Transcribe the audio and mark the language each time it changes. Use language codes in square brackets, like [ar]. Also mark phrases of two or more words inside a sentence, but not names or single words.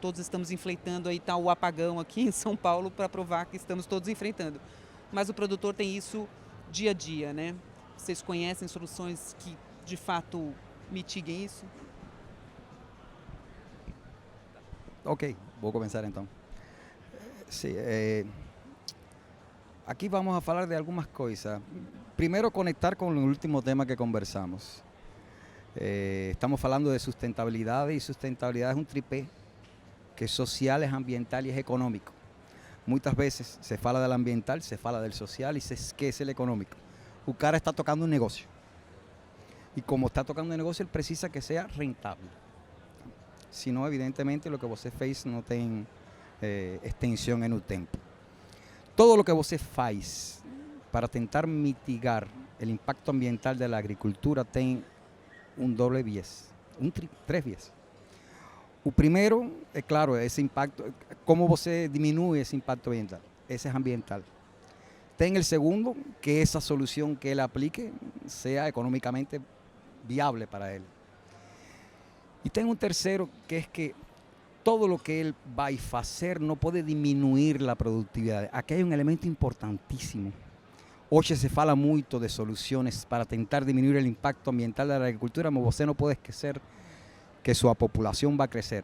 [pt] Todos estamos enfrentando, aí está o apagão aqui em São Paulo para provar que estamos todos enfrentando. Mas o produtor tem isso dia a dia, né? Vocês conhecem soluções que, de fato, mitiguem isso? Ok, vou começar então. [es] Sí, aquí vamos a hablar de algunas cosas. Primero, conectar con el último tema que conversamos. Estamos hablando de sustentabilidad, y sustentabilidad es un tripé que es social, es ambiental y es económico. Muchas veces se habla del ambiental, se habla del social y se esquece el económico. [pt] O cara [es] está tocando un negocio. Y como está tocando un negocio, él precisa que sea rentable. Si no, evidentemente, lo que [pt] você fez [es] no tem extensión en el tiempo. Todo lo que [pt] você faz para tentar mitigar [es] el impacto ambiental de la agricultura tem un doble viés, tres viés. [pt] O primeiro, é claro, esse impacto, como você diminui esse impacto ambiental, esse é ambiental. [es] Tem el segundo, que esa solución que él aplique sea económicamente viable para él. [pt] Y tem um terceiro, que é que [es] todo lo que [pt] ele vai fazer não pode diminuir a produtividade. Aqui é um elemento importantíssimo. Hoje se fala muito de soluções para tentar diminuir o impacto ambiental da agricultura, mas você não pode esquecer que sua população vai crescer.